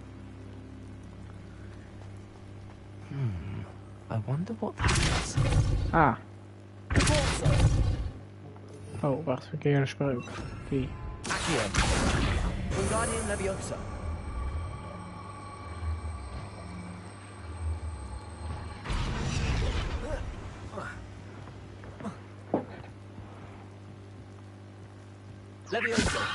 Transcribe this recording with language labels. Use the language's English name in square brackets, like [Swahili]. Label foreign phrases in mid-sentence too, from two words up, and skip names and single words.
[English] I wonder what that is. Ah. [Dutch] Oh, wacht, verkeerde spreuk. Die. Accio. Wingardium Leviosa. Leviosa.